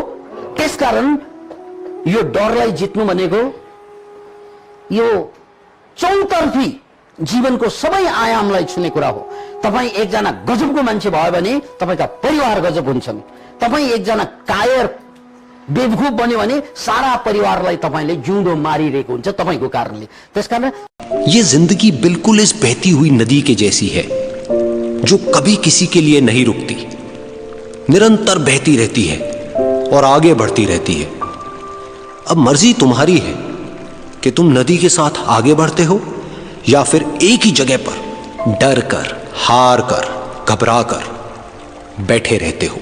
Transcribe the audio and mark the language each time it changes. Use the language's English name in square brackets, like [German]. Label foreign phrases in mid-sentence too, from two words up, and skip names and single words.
[Nepali] त्यसकारण यो डरलाई जित्नु भनेको यो चौतर्फी जीवनको सबै आयामलाई छुने कुरा हो। तपाईं एकजना गजबको मान्छे भयो भने तपाईंका परिवार गजब हुन्छन्। तपाईं एकजना कायर बेवकूफ बन्यो भने सारा परिवारलाई तपाईंले जिउँदो मारिरहेको हुन्छ तपाईंको कारणले। त्यसकारण [Hindi] ये जिंदगी बिल्कुल इस बहती हुई नदी के जैसी है जो कभी किसी के लिए नहीं रुकती, निरंतर बहती रहती है और आगे बढ़ती रहती है। अब मर्जी तुम्हारी है कि तुम नदी के साथ आगे बढ़ते हो या फिर एक ही जगह पर डर कर, हार कर, घबरा कर बैठे रहते हो।